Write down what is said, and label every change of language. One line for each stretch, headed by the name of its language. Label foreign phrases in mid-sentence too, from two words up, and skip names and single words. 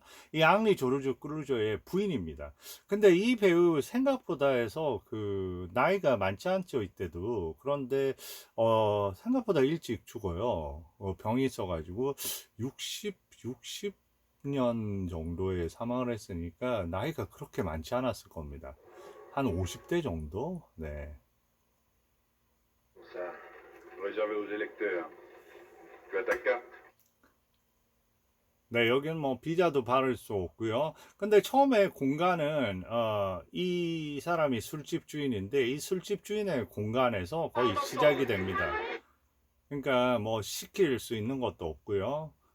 Korean: 이 앙리 조르주 클루조의 부인입니다. 근데 이 배우 생각보다 해서 그 나이가 많지 않죠 이때도. 그런데 생각보다 일찍 죽어요. 병이 있어가지고 60년 정도에 사망을 했으니까 나이가 그렇게 많지 않았을 겁니다. 한 50대 정도? 네.
French: Ça, réservé aux électeurs. Tu as ta carte?
Korean: 네, 여기는 뭐 비자도 바를 수 없고요. 근데 처음에 공간은 이 사람이 술집 주인인데 이 술집 주인의 공간에서 거의 시작이 됩니다. 그러니까 뭐 시킬 수 있는 것도 없고요.